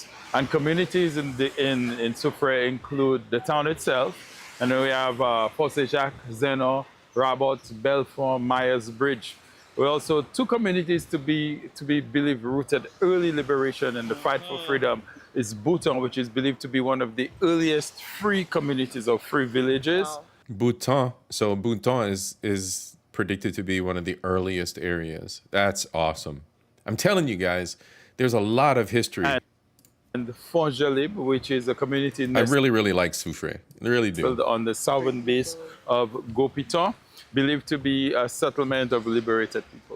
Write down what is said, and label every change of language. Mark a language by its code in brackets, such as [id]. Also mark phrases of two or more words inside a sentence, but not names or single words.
[en] And communities in Soufrière include the town itself, and then we have Fort Saint-Jacques, Zeno, Rabot, Belfort, Myers Bridge. We also two communities to be believed rooted early liberation and the fight for freedom is Bouton, which is believed to be one of the earliest free communities or free villages. Wow. Bouton. So Bouton is predicted to be one of the earliest areas. That's awesome. I'm telling you guys, there's a lot of history. And Font-Jalib, which is a community I really, really like Soufrière. I really do. on the southern base of Gaupiton, believed to be a settlement of liberated people.